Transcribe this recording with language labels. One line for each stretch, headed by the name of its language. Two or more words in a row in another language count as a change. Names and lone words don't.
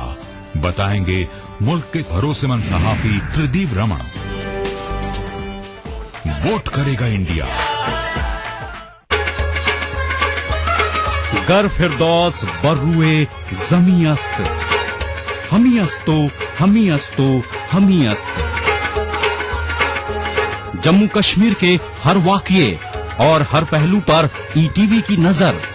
Urdu: بتائیں گے ملک کے بھروسے مند صحافی تردیپ رمن۔ ووٹ کرے گا انڈیا۔
Persian: گر فردوس بروئے زمیں است، ہمی استو ہمی استو ہمی است۔
Urdu: جموں کشمیر کے ہر واقعے اور ہر پہلو پر ETV کی نظر۔